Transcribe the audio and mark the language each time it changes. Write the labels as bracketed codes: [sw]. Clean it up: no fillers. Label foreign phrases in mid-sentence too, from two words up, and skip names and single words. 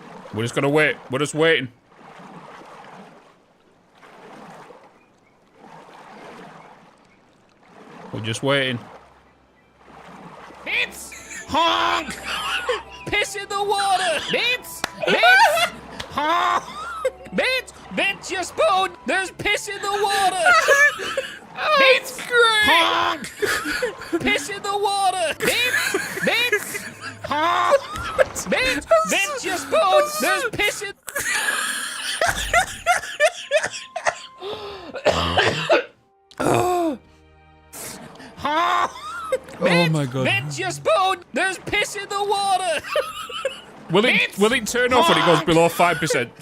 [en] We're just gonna wait. We're just waiting. We're just waiting. Bitz! Honk! Piss in the water! Bitz! Bitz! Honk! Bitz! Bitz, you spoon! There's piss in the water! Bitz! Honk! Piss in the water! Bitz! Bitz! Honk! Bitz! Bitz, you spoon! There's piss in... Oh my god. Bitch, your spoon! There's piss in the water! Will it turn off when it goes below 5%?